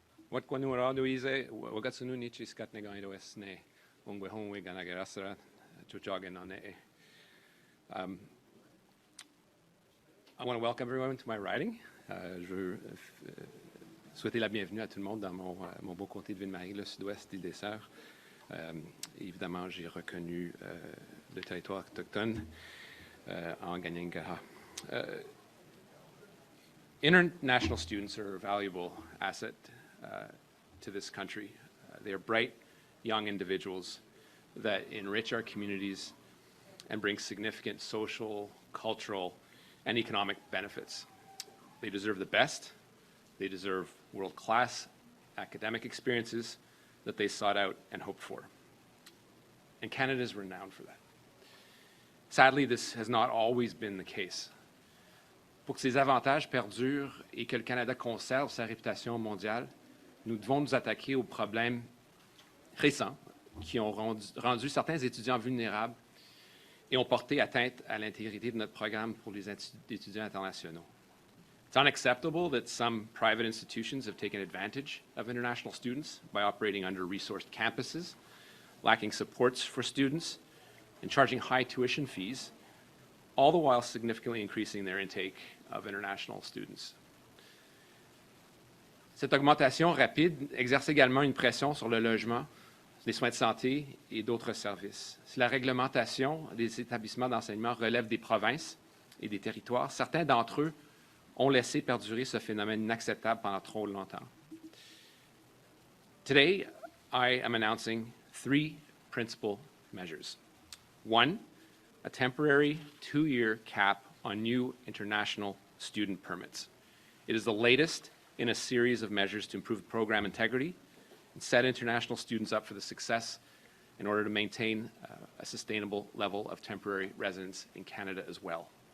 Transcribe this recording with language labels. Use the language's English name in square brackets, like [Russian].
[Mohawk] What Quanuarado is Wagatsunu Nichi Skatnegan Westne, Ungwehon Wiganagarasra, Chujagan on [English] I want to welcome everyone to my riding. [French] Je veux souhaiter la bienvenue à tout le monde dans mon beau comté de Ville-Marie, le sud-ouest de l'île des Sœurs. Évidemment, j'ai reconnu le territoire autochtone en Ganyangaha. [English] International students are a valuable asset to this country. They are bright, young individuals that enrich our communities and bring significant social, cultural, and economic benefits. They deserve the best. They deserve world-class academic experiences that they sought out and hoped for. And Canada is renowned for that. Sadly, this has not always been the case. [French] Pour que ces avantages perdurent et que le Canada conserve sa réputation mondiale, nous devons nous attaquer aux problèmes récents qui ont rendu certains étudiants vulnérables et ont porté atteinte à l'intégrité de notre programme pour les étudiants internationaux. [English] It's unacceptable that some private institutions have taken advantage of international students by operating under-resourced campuses, lacking supports for students, and charging high tuition fees, all the while significantly increasing their intake of international students. [French] Cette augmentation rapide exerce également une pression sur le logement, les soins de santé et d'autres services. Si la réglementation des établissements d'enseignement relève des provinces et des territoires, certains d'entre eux ont laissé perdurer ce phénomène inacceptable pendant trop longtemps. [English] Today, I am announcing 3 principal measures. 1, a temporary 2-year cap on new international student permits. It is the latest in a series of measures to improve program integrity and set international students up for the success in order to maintain a sustainable level of temporary residence in Canada as well.